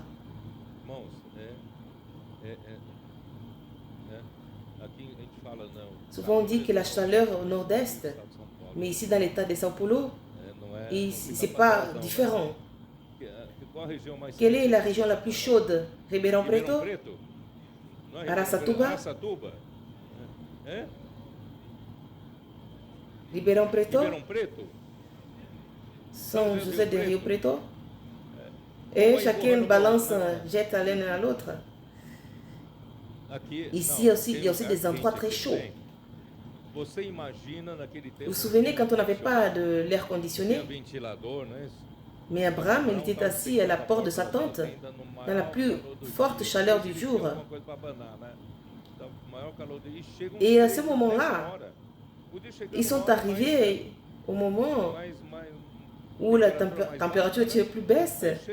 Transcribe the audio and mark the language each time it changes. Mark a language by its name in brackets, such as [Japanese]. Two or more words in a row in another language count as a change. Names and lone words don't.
[French] Souvent on dit que la chaleur au nord-est, mais ici dans l'état de São Paulo, ce n'est pas différent. Quelle est la région la plus chaude? Ribeirão Preto? [Portuguese] Não é Araçatuba? Araçatuba? É? Ribeirão Preto? Ribeirão Preto? São José de Rio Preto? [French] Et chacun balance, jette l'un à l'autre. [Portuguese] Aqui, [French] Ici [Portuguese] não, [French] aussi, [Portuguese] tem [French] il y a aussi [Portuguese] lugar [French] des endroits [Portuguese] quente [French] très [Portuguese] aqui [French] chauds. [Portuguese] também. Você imagina naquele tempo. [French] Vous vous souvenez quand on n'avait pas de l'air conditionné? [Portuguese] Tinha ventilador, não é isso? [French] Mais Abraham, il était assis à la porte de sa tente, dans la plus forte chaleur du jour. Et à ce moment-là, ils sont arrivés au moment où la température était plus basse.